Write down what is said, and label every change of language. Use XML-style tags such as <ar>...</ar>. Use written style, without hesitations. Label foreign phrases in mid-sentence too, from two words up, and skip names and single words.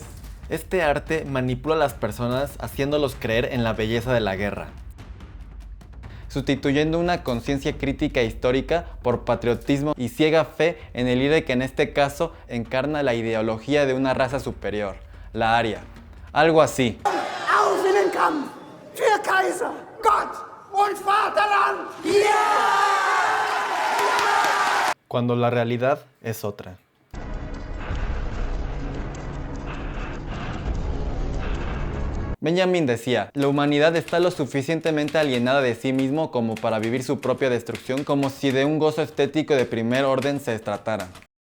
<es>Este arte manipula a las personas haciéndolos creer en la belleza de la guerra, sustituyendo una conciencia crítica histórica por patriotismo y ciega fe en el líder que en este caso encarna la ideología de una raza superior, la aria. Algo así.</es> <de>Auf in den Kampf! Für Kaiser, Gott und Vaterland!</de> <es>Cuando la realidad es otra. Benjamin decía, la humanidad está lo suficientemente alienada de sí mismo como para vivir su propia destrucción, como si de un gozo estético de primer orden se tratara.</es>